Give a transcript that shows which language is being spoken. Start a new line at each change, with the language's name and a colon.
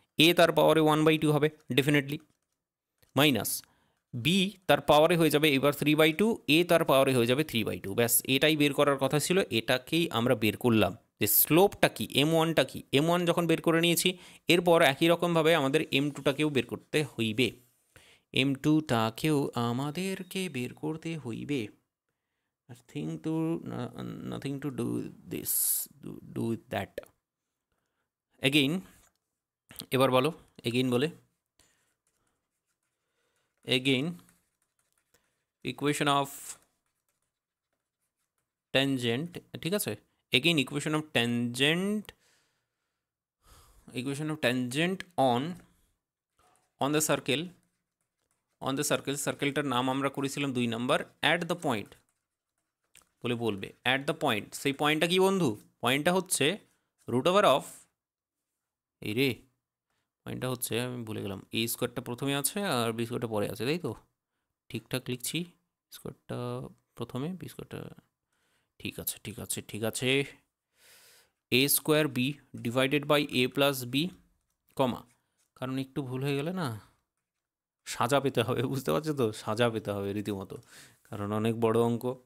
Bangla: এ তার পাওয়ারে 1/2 হবে ডেফিনেটলি, মাইনাস বি তার পাওয়ারে হয়ে যাবে এবার 3/2, এ তার পাওয়ারে হয়ে যাবে 3/2। ব্যাস এটাই বের করার কথা ছিল, এটাকেই আমরা বের করলাম যে স্লোপটা কি, M1টা কি। M1 যখন বের করে নিয়েছি, এরপর একই রকমভাবে আমাদের M2টাকেও বের করতে হইবে, M2টাকেও আমাদেরকে বের করতে হইবে।
English: Nothing to do this, do with that.
Bangla: Again, এবার বলো, এগেইন বলে,
English: again equation of tangent,
Bangla: ঠিক আছে,
English: again equation of tangent on the circle,
Bangla: সার্কেলটার নাম আমরা করেছিলাম 2 নাম্বার,
English: at the point
Bangla: বলে বলবে, at the point। সেই পয়েন্টটা কি বন্ধু? পয়েন্টটা হচ্ছে রুট ওভার অফ, এই রে পয়েন্টটা হচ্ছে, আমি ভুলে গেলাম, এ স্কোয়ারটা প্রথমে আছে আর বি স্কোয়ারটা পরে আছে, তাই তো? ঠিকঠাক লিখছি, স্কোয়ারটা প্রথমে, বি স্কোয়ারটা, ঠিক আছে ঠিক আছে ঠিক আছে, এ square B divided by A plus B, কমা, কারণ একটু ভুল হয়ে গেলে না সাজা পেতে হবে, বুঝতে পারছো তো, সাজা পেতে হবে রীতিমতো, কারণ অনেক বড় অঙ্ক।